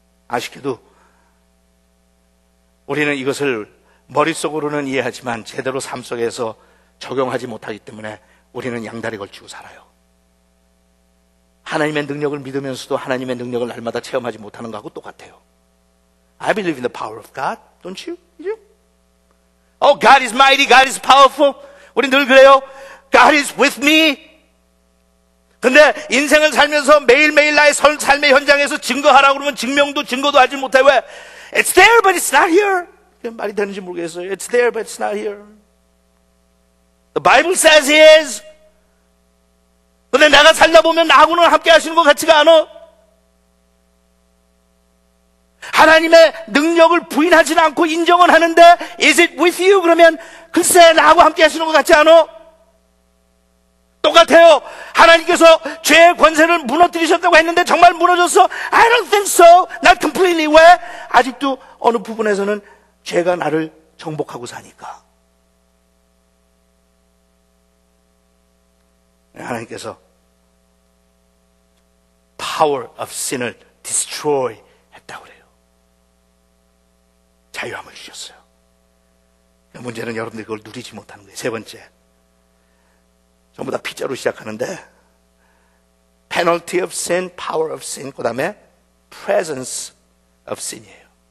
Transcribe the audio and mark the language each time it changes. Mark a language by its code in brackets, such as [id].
[ko] 아쉽게도 우리는 이것을 머릿속으로는 이해하지만 제대로 삶 속에서 적용하지 못하기 때문에 우리는 양다리 걸치고 살아요. 하나님의 능력을 믿으면서도 하나님의 능력을 날마다 체험하지 못하는 것하고 똑같아요. [en] I believe in the power of God, don't you? Oh, God is mighty, God is powerful. [ko] 우리 늘 그래요. [en] God is with me. [ko] 근데 인생을 살면서 매일매일 나의 삶의 현장에서 증거하라고 그러면 증거도 하지 못해. 왜? [en] It's there, but it's not here. [ko] 말이 되는지 모르겠어요. [en] It's there, but it's not here. The Bible says He is. [ko] 근데 내가 살다 보면 나하고는 함께 하시는 것 같지가 않아. 하나님의 능력을 부인하지는 않고 인정은 하는데 [en] Is it with you? [ko] 그러면 글쎄 나하고 함께 하시는 것 같지 않아? 똑같아요. 하나님께서 죄의 권세를 무너뜨리셨다고 했는데 정말 무너졌어? [en] I don't think so. Not completely. [ko] 왜? 아직도 어느 부분에서는 죄가 나를 정복하고 사니까. 하나님께서 [en] power of sin [ko] 을 destroy 했다고 그래요. 자유함을 주셨어요. 문제는 여러분들이 그걸 누리지 못하는 거예요. 세 번째, 전부 다 P자로 시작하는데 [en] penalty of sin, power of sin, [ko] 그 다음에 [en] presence of sin [ko] 이에요.